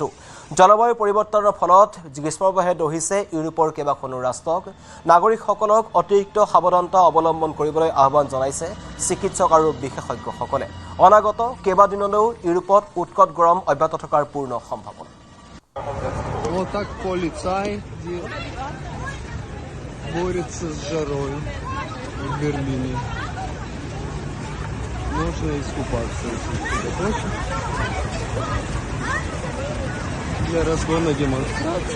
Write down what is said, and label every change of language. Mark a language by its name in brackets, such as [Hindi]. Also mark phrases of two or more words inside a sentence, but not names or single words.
[Assamese] জলবায়ু পৰিৱৰ্তনৰ ফলত গ্ৰীষ্মপ্ৰবাহে দহিছে ইউৰোপৰ কেইবাখনো ৰাষ্ট্ৰক। নাগৰিকসকলক অতিৰিক্ত সাৱধানতা অৱলম্বন কৰিবলৈ আহ্বান জনাইছে চিকিৎসক আৰু বিশেষজ্ঞসকলে। অনাগত কেইবাদিনলৈও ইউৰোপত উৎকট গৰম অব্যাহত থকাৰ পূৰ্ণ সম্ভাৱনা। [Russian] В Берлине. Можно искупаться, если кто-то хочет. Для разгона демонстраций.